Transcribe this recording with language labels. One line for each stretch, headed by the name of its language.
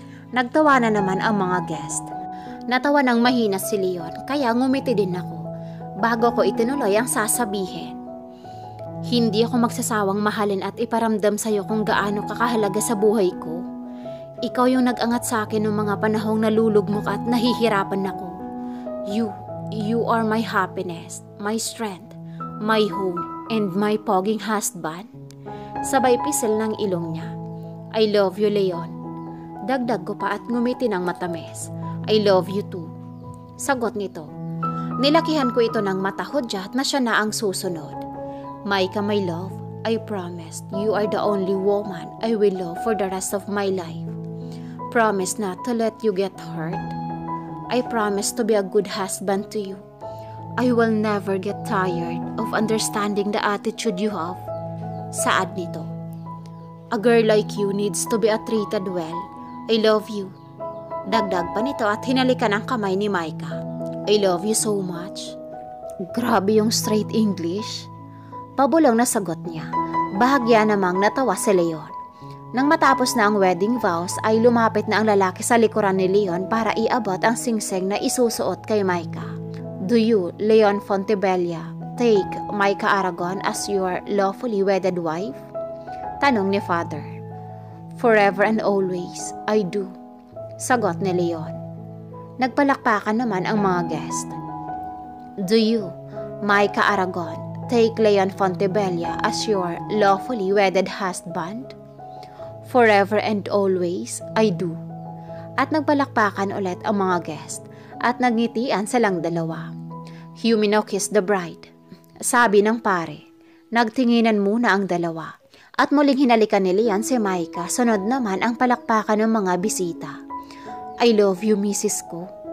Filipino: Nagtawa na naman ang mga guest. Natawa ng mahina si Leon kaya ngumiti din ako bago ko itinuloy ang sasabihin. Hindi ako magsasawang mahalin at iparamdam sa iyo kung gaano kakahalaga sa buhay ko. Ikaw yung nag-angat sa akin ng mga panahong nalulugmok at nahihirapan ako.
English: You are my happiness, my strength, my home, and my poging husband.
Filipino: Sabay pisil ng ilong niya.
English: I love you, Leon.
Filipino: Dagdag ko pa at ngumiti ng matamis.
English: I love you too.
Filipino: Sagot nito. Nilakihan ko ito ng mata hudyat na siya na ang susunod.
English: Micah, my love, I promise you are the only woman I will love for the rest of my life. Promise not to let you get hurt. I promise to be a good husband to you. I will never get tired of understanding the attitude you have.
Filipino: Saad nito.
English: A girl like you needs to be treated well. I love you.
Filipino: Dagdag pa nito at hinalikan ang kamay ni Micah.
English: I love you so much.
Filipino: Grabe yung straight English. Pabulong na sagot niya. Bahagya namang natawa si Leon. Nang matapos na ang wedding vows ay lumapit na ang lalaki sa likuran ni Leon para iabot ang singsing na isusuot kay Micah.
English: Do you, Leon Fontebella, take Micah Aragon as your lawfully wedded wife?
Filipino: Tanong ni Father.
English: Forever and always, I do.
Filipino: Sagot ni Leon. Nagpalakpakan naman ang mga guest.
English: Do you, Micah Aragon, take Leon Fontebella as your lawfully wedded husband? Forever and always, I do.
Filipino: At nagpalakpakan ulit ang mga guest at nagngitian silang dalawa. Humino
English: kissed the bride.
Filipino: Sabi ng pare. Nagtinginan muna ang dalawa at muling hinalikan ni Leon si Micah. Sunod naman ang palakpakan ng mga bisita.
English: I love you,
Filipino: Mrs. ko.